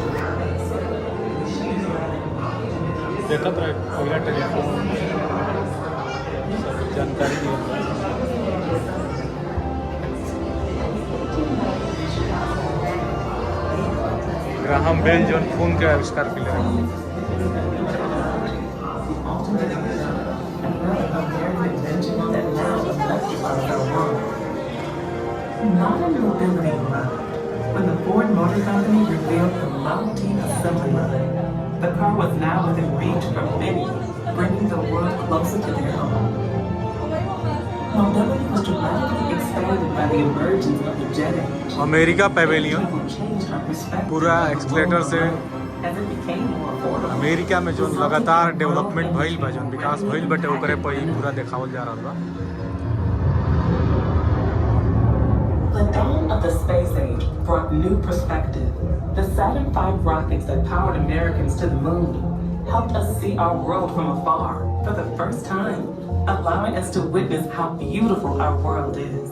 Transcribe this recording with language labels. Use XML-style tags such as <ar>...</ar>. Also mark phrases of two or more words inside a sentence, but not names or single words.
<bho>ग्राहम बेल जोन फोन के आविष्कार के लिए</bho> <en>Modern mobility when the Ford Motor Company revealed the Model T assembly line. The car was now within reach for many, bringing the world closer to their home. Mobility was dramatically expanded by the emergence of the Jet Age.</en> <bho>अमेरिका पेवेलियन पूरा एक्सलेटर से अमेरिका में जो लगातार डेवलपमेंट भइल बा, जो विकास भइल बटे ओकरे पर ही पूरा देखावल जा रहल बा।</bho> <en>The dawn of the space age brought new perspective. The Saturn V rockets that powered Americans to the moon helped us see our world from afar for the first time, allowing us to witness how beautiful our world is.</en>